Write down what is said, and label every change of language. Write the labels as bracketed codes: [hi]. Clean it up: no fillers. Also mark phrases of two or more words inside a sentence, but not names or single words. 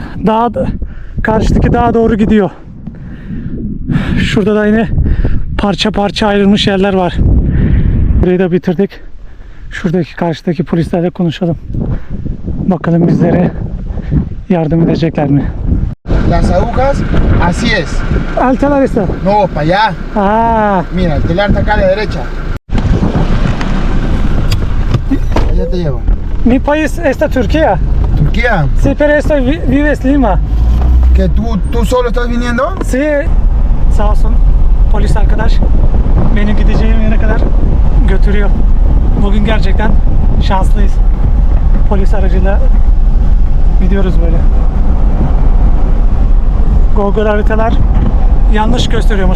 [tr] Karşıdaki dağa doğru gidiyor. Şurada da yine parça parça ayrılmış yerler var. Burayı da bitirdik. Şuradaki karşıdaki polislerle konuşalım. Bakalım bizlere yardım edecekler mi? [es] Las agujas, así es. El telar está. No, para allá. Ah, Mira, el telar está acá a la derecha. Allá te llevo. mi país está Turquía. Turquía, Sí, pero estoy vives Lima. ¿que tú solo estás viniendo? Sí. [tr] Sağ olsun polis arkadaş beni gideceğim yere kadar götürüyor. Bugün gerçekten şanslıyız. Polis aracıyla gidiyoruz böyle. Google haritalar yanlış gösteriyormuş.